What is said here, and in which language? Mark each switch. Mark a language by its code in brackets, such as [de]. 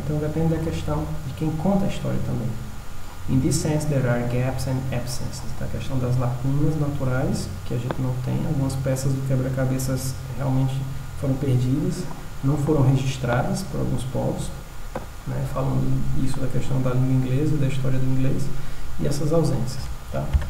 [pt] Então, depende da questão de quem conta a história também. [en] In this sense, there are gaps and absences. [pt] Então, a questão das lacunas naturais, que a gente não tem, algumas peças do quebra-cabeças realmente foram perdidas, não foram registradas por alguns povos, né, falando isso da questão da língua inglesa, da história do inglês, e essas ausências, tá?